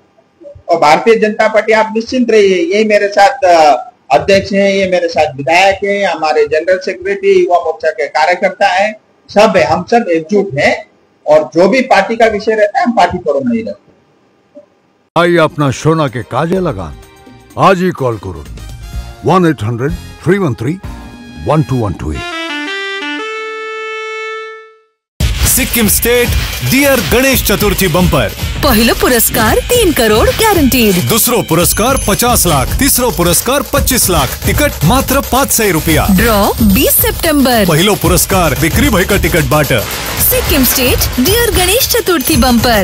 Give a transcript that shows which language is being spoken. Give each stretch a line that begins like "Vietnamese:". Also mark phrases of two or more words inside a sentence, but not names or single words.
Hindi: और भारतीय जनता पार्टी, आप निश्चिंत रहिए, यही मेरे साथ अध्यक्ष हैं, ये मेरे साथ विधायक हैं, हमारे जनरल सेक्रेटरी, युवा मोर्चा के कार्यकर्ता हैं, सब है, हम सब एकजुट हैं, और जो भी पार्टी का विषय रहता है हम पार्टी फोरम नहीं रखते। आइए अपना सोना के काजे लगान, आज ही कॉल करो 1-800-313-1212।
Nepali: सिक्किम स्टेट डियर गणेश चतुर्थी बंपर। पहिलो पुरस्कार 3 करोड ग्यारंटीड, दोस्रो पुरस्कार 50 लाख, तेस्रो पुरस्कार 25 लाख, टिकट मात्र 500 रुपियाँ। ड्र 20 सेप्टेम्बर। पहिलो पुरस्कार बिक्री भएका टिकटबाट। सिक्किम स्टेट डियर गणेश चतुर्थी बम्पर।